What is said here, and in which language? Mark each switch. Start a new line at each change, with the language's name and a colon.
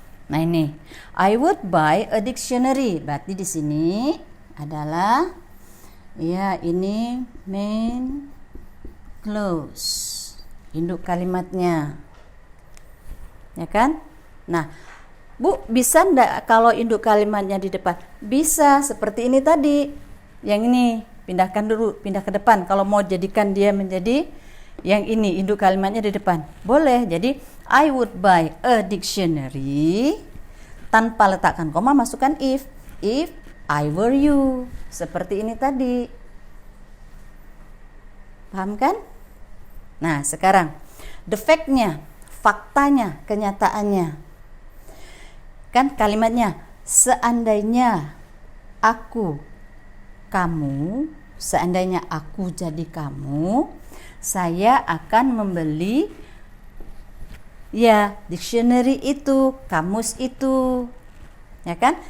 Indonesian: Nah, ini
English: I would buy a dictionary.
Indonesian: Berarti di sini adalah ini main clause. Induk kalimatnya. Ya kan? Nah, Bu, bisa enggak kalau induk kalimatnya di depan? Bisa, seperti ini tadi. Yang ini pindahkan dulu, pindah ke depan. Kalau mau jadikan dia menjadi yang ini, induk kalimatnya di depan, boleh.
English: Jadi I would buy a dictionary,
Indonesian: tanpa letakkan koma masukkan
English: if I were you,
Indonesian: seperti ini tadi. Paham kan? Nah, sekarang defeknya, faktanya, kenyataannya. Kan kalimatnya seandainya aku kamu, seandainya aku jadi kamu, saya akan membeli dictionary itu, kamus itu. Ya kan?